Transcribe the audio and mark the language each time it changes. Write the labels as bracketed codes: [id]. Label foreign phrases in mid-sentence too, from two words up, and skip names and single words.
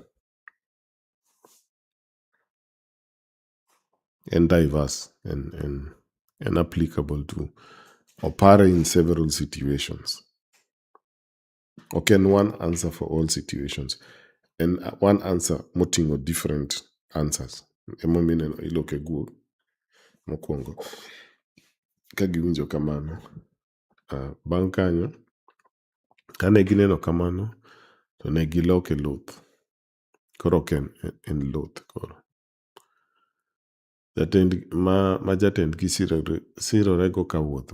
[en] And diverse and applicable to operate in several situations. Okay, and one answer for all situations. And one answer moting or different answers. [luo] Emomiyo iloke guok mokwongo. Ka giwinjo kamano, bang' kanyo, kane gineno kamano, to ne giloke luth. Koro ok en luth koro. Jatendgi sirorego kawuotho.